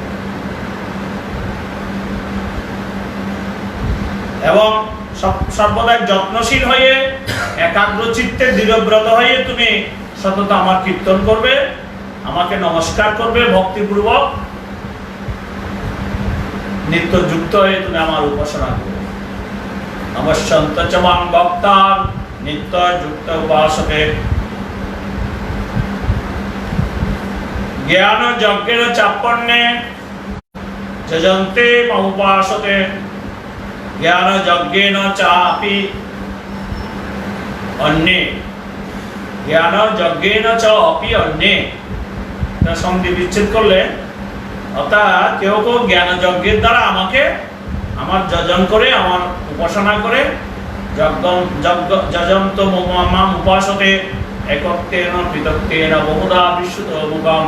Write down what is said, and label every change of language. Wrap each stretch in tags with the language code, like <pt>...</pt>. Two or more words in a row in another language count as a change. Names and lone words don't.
<bn>এবং সর্বদা যত্নশীল হয়ে, একাগ্র চিত্তে দৃঢ়ব্রত হয়ে তুমি সতত আমার কীর্তন করবে, আমাকে নমস্কার করবে ভক্তিপূর্বক, নিত্য যুক্ত হয়ে তুমি আমার উপাসনা করবে।</bn> <sa>নমস্যন্ত চ মাং ভক্তান নিত্য যুক্ত উপাসকে। জ্ঞান যজ্ঞের চাপন্নে যজন্তে মমুপাসতে। জ্ঞান যজ্ঞেন চাপি অন্যে, জ্ঞান যজ্ঞেন চ অপি অন্যে।</sa> <bn>সন্ধি বিচ্ছেদ করলে, অর্থাৎ কেউ কেউ জ্ঞান যজ্ঞের দ্বারা আমাকে আমার যজন করে, আমার উপাসনা করে,</bn> <sa>যজন্ত মাম উপাসতে একত্বেন পৃথক্তেন বহুধা বিশুদ্ধ মুখম।</sa>